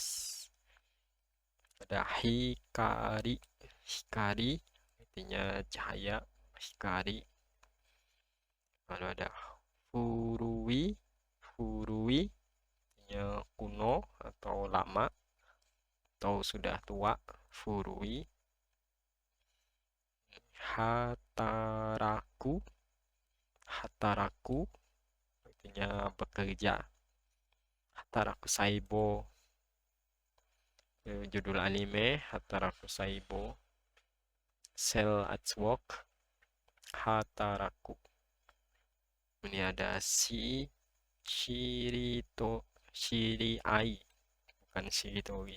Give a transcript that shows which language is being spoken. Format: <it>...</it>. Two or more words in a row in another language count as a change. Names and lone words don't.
<id>Ada hikari, hikari artinya cahaya. Hikari. Lalu ada furui, furui artinya kuno atau lama atau sudah tua. Furui. Hataraku, hataraku artinya bekerja. Hataraku Saibo, judul anime. Hataraku Saibo, Cell at Work. Hataraku. Ini ada shirito, shiriai, bukan shiritori.</id>